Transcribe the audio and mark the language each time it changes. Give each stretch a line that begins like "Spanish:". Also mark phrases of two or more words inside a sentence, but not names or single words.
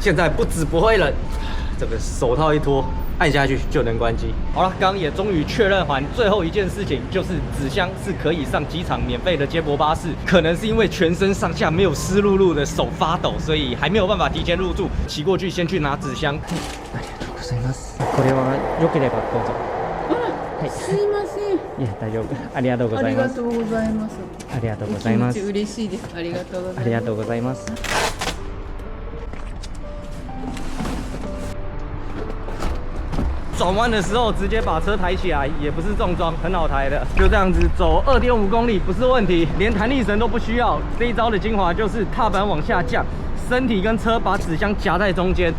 Chinese: 现在不止不会冷，这个手套一脱，按下去就能关机。好了，刚刚也终于确认完，最后一件事情就是纸箱是可以上机场免费的接驳巴士。可能是因为全身上下没有湿漉漉的，手发抖，所以还没有办法提前入住。骑过去先去拿纸箱。
Japanese: ありがとうございます。これは良ければどうぞ。はい、すいません。いや大丈夫。ありがとうございます。ありがとうございます。ありがとうございます。嬉しいです。ありがとうございます。ありがとうございます。
Chinese: 转弯的时候直接把车抬起来，也不是重装，很好抬的。就这样子走2.5公里不是问题，连弹力绳都不需要。这一招的精华就是踏板往下降身体跟车把纸箱夹在中间。